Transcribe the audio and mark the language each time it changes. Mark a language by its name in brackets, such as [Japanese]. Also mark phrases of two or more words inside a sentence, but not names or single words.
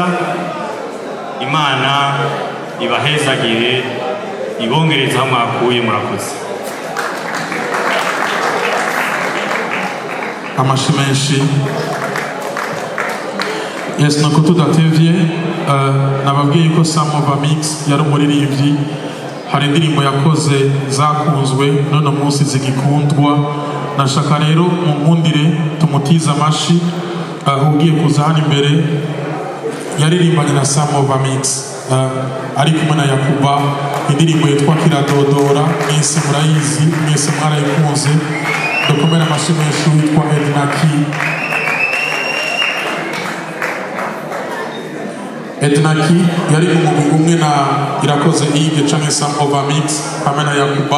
[Rundi] Imana ibahezagire, ibongereza aho mwakuye. Murakoze. Amashi menshi. Yes, nuko tudatevye nababwiye ko Sam of a Mix yari umuririmbyi, hari indirimbo yakoze zakunzwe none munsi zigikundwa. Nashaka rero munkundire tumutiza amashi ugiye kuza hano imbere. Yaririmbanye na Sam of a Mix ari kumwe na Yakuba, indirimbo yitwa Kiradodora. Mwese murayizi, mwese mwarayikunze. Dukomere amashi menshi witwa Ednaki yari mu mugwi umwe na Irakoze Ige canke Sam of a Mix hamwe na Yakuba.